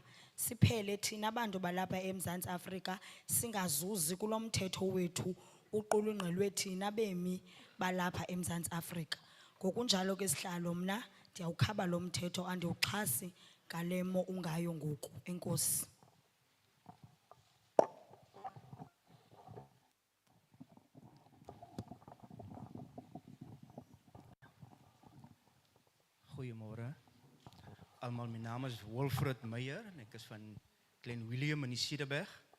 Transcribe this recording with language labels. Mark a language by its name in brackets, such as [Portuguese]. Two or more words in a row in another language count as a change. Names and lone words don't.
[Xhosa] Siphele thina abantu balapha eMzantsi Afrika singazuzi kulo mthetho wethu uqulunqelwe thina bemi balapha eMzantsi Afrika. Ngokunjalo ke sihlalo mna ndiyawukhaba lo mthetho, andiwuxhasi ngalemo ungayo ngoku. Enkosi. [Afrikaans] Goeiemôre. Almal, my naam is Wolfred Meyer en ek is van Klein Willem in die Cederberg.